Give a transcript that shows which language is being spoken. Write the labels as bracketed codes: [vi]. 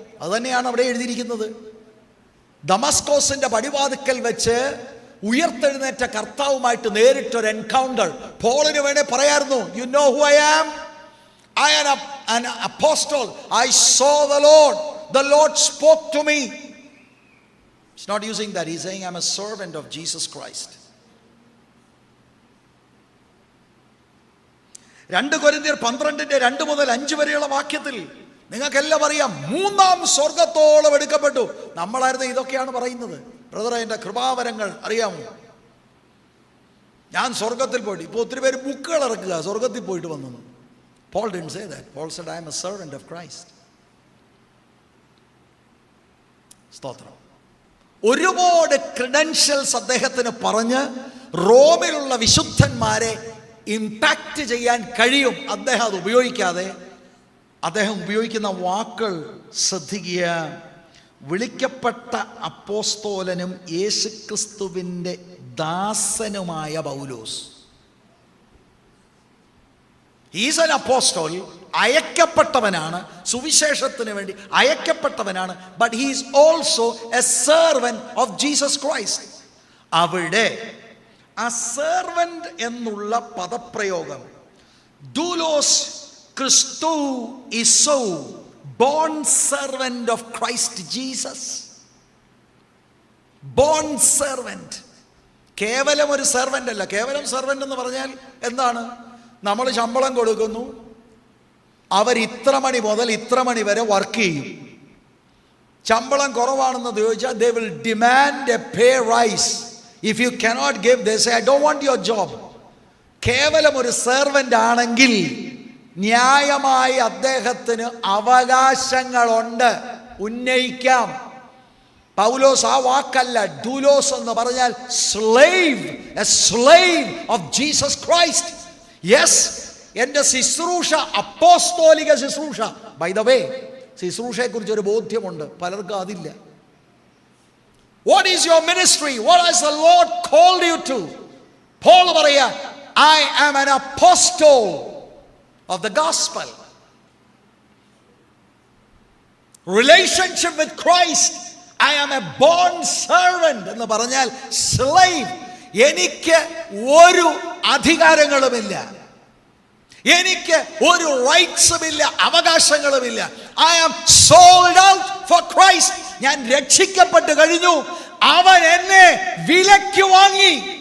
[ml] അത് തന്നെയാണ് അവിടെ എഴുതിയിരിക്കുന്നത്. ദമസ്കോസിന്റെ പടിവാതിക്കൽ വെച്ച് ഉയർത്തെഴുന്നേറ്റ കർത്താവുമായിട്ട് നേരിട്ടൊരു എൻകൗണ്ടർ. പോളിന് വേണേ പറയായിരുന്നു, [en] You know who I am, I am an apostle, I saw the Lord spoke to me. He's not using that. He's saying I'm a servant of Jesus Christ. [ml] 2 കൊരിന്ത്യർ 12:2 മുതൽ 5 വരെയുള്ള വാക്യത്തിൽ നിങ്ങൾക്കെല്ലാം അറിയാം, 3-ാം സ്വർഗത്തോളം എടുക്കപ്പെട്ടു. നമ്മളായിരുന്നു ഇതൊക്കെയാണ് പറയുന്നത്. ബ്രദറെ, എൻ്റെ കൃപാവരങ്ങൾ അറിയാമോ? ഞാൻ സ്വർഗത്തിൽ പോയിട്ട്. ഇപ്പോൾ ഒത്തിരി പേര് ബുക്കുകൾ ഇറക്കുക, സ്വർഗത്തിൽ പോയിട്ട് വന്നു. [en] Paul didn't say that. Paul said, I am a servant of Christ. [ml] സ്തോത്രം. ഒരുപാട് ക്രെഡൻഷ്യൽസ് അദ്ദേഹത്തിന് പറഞ്ഞ് റോമിലുള്ള വിശുദ്ധന്മാരെ ഇമ്പാക്റ്റ് ചെയ്യാൻ കഴിയും. അദ്ദേഹം അത് ഉപയോഗിക്കാതെ അദ്ദേഹം ഉപയോഗിക്കുന്ന വാക്കുകൾ ശ്രദ്ധിക്കുക. വിളിക്കപ്പെട്ട അപ്പോസ്തോലനും യേശുക്രിസ്തുവിൻ്റെ ദാസനുമായ പൗലോസ്. [en] is an apostle, [ml] അയക്കപ്പെട്ടവനാണ്, സുവിശേഷത്തിന് വേണ്ടി അയക്കപ്പെട്ടവനാണ്. [en] But he is also a servant of Jesus Christ. [ml] അവിടെ ആ സെർവന്റ് എന്നുള്ള പദപ്രയോഗം [el] ഡൂലോസ് ക്രിസ്തു ഇസോ, [en] Bond servant of Christ Jesus. [ml] Bone servant, കേവലം ഒരു സെർവന്റ് അല്ല. കേവലം സെർവന്റ് എന്ന് പറഞ്ഞാൽ എന്താണ്? നമ്മൾ ശമ്പളം കൊടുക്കുന്നു, അവർ ഇത്ര മണി മുതൽ ഇത്ര മണി വരെ വർക്ക് ചെയ്യും. ശമ്പളം കുറവാണെന്ന് ചോദിച്ചാൽ [en] they will demand a pay rise. If you cannot give, they say I don't want your job. [ml] കേവലം ഒരു സെർവന്റ് ആണെങ്കിൽ ന്യായമായി അദ്ദേഹത്തിന് അവകാശങ്ങളുണ്ട്, ഉന്നയിക്കാം. പൗലോസ് ആ വാക്കല്ല, ഡൂലോസ് എന്ന് പറഞ്ഞാൽ slave, [en] A slave of Jesus Christ. [ml] Yes, എൻ്റെ ശുശ്രൂഷ അപ്പോസ്തോലിക ശുശ്രൂഷ. [en] by the way, [ml] ശുശ്രൂഷയെ കുറിച്ച് ഒരു ബോധ്യമുണ്ട്, പലർക്കും അതില്ല. [en] What is your ministry? What has the Lord called you to? Paul പറയാ, I am an apostle of the gospel. Relationship with Christ, I am a bond servant [ml] എന്ന് പറഞ്ഞാൽ [en] slave. [ml] എനിക്ക് ഒരു അധികാരങ്ങളുമില്ല, എനിക്ക് ഒരു റൈറ്റ്സുമില്ല, അവകാശങ്ങളുമില്ല. [en] I am sold out for Christ. [ml] ഞാൻ രക്ഷിക്കപ്പെട്ട് കഴിഞ്ഞു, അവൻ എന്നെ വിലയ്ക്ക് വാങ്ങി.